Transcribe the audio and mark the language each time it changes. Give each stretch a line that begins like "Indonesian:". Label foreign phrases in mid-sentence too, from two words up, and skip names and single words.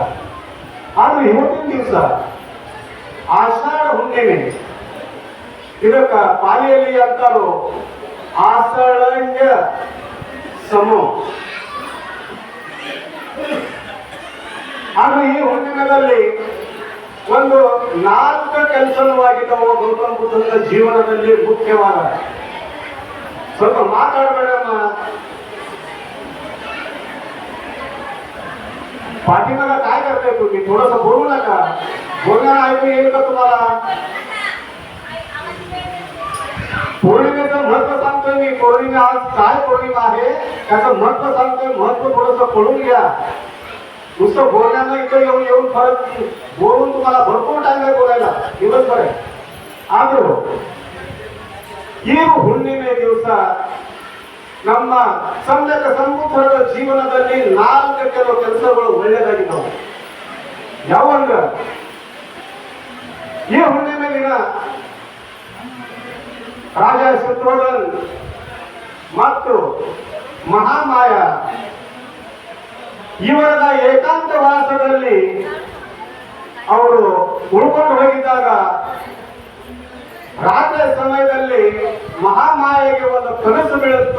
Kannada: ಆದ್ರೆ ಇವತ್ತಿನ ದಿವಸ ಆಷಾಢ ಹುಣ್ಣಿಮೆ, ಇದಕ್ಕ ಪಾಲಿಯಲ್ಲಿ ಅಂತಾರು ಆಷಾಢಂಗ ಸಮೋ। ಆದ್ರೆ ಈ ಹುಣ್ಣಿಮೆಯಲ್ಲಿ ಒಂದು 4 ಕೆಲಸವಾಗಿದ್ದವು ಗೌತಮ ಬುದ್ಧನ ಜೀವನದಲ್ಲಿ ಮುಖ್ಯವಾದ। ಸ್ವಲ್ಪ ಮಾತಾಡಬೇಡಮ್ಮ,
Marathi: पाठीमागा काय करताय तुम्ही? थोडस बोलू नका, बोलणं ऐकू येईल का तुम्हाला? पौर्णिमेचं महत्व सांगतोय मी, पौर्णिमा आज काय पौर्णिमा आहे त्याचं महत्व सांगतोय, महत्व थोडस पडून घ्या। नुसतं बोलण्यानं इथं येऊन फरक बोलून तुम्हाला भरपूर टाइम आहे बोलायला, दिवसभर आहे।
Kannada: आದರೂ ಈ ಹುಣ್ಣಿಮೆ ದಿವಸ ನಮ್ಮ ಸಂದಕ ಸಂಬುದ್ಧರ ಜೀವನದಲ್ಲಿ 4 ಕೆಲವು ಕೆಲಸಗಳು ಒಳ್ಳೆಯದಾಗಿದ್ದವು। ಯಾವಂದ್ರ ಈ ಹುಣ್ಣಿಮೆ ದಿನ ರಾಜ ಶತ್ರುಘ್ನ ಮತ್ತು ಮಹಾಮಾಯ ಇವರ ಏಕಾಂತವಾಸದಲ್ಲಿ ಅವರು ಉಳ್ಕೊಂಡು ಹೋಗಿದ್ದಾಗ ರಾತ್ರಿ ಸಮಯದಲ್ಲಿ ಮಹಾಮಾಯೆಗೆ ಒಂದು ಕನಸು ಬೀಳುತ್ತು।